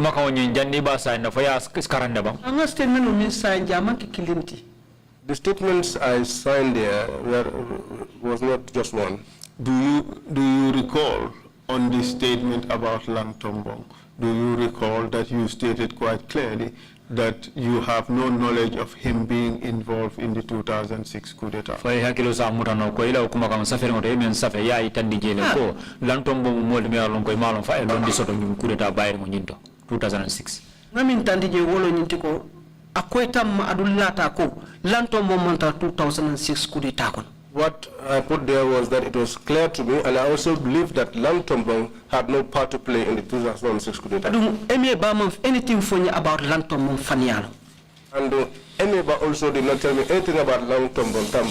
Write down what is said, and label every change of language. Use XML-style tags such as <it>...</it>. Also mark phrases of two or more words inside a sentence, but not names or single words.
<en>The statements I signed there was not just one. Do you recall on the statement about Lang Tombong, do you recall that you stated quite clearly that you have no knowledge of him being involved in the 2006 coup d'etat?</en> <man>Fay hakilo sa mutano ko ila kuma kam safere ngoto men safe ya itandi jele ko Lang Tombong mo me alon ko malon fa e londi soto ngi coup d'etat bayre mo nyinto 2006. Ngamin tandi je wolo nyinti ko akoytam adullata ko Lang Tombong monta 2006 coup d'etat kon.</man> <en>What I put there was that it was clear to me, and I also believe that Lang Tombong had no part to play in the 2006 coup d'etat. Anything for you about Lang Tombong Fanialo? And Emeba also did not tell me anything about Lang Tombong Tamba.</en>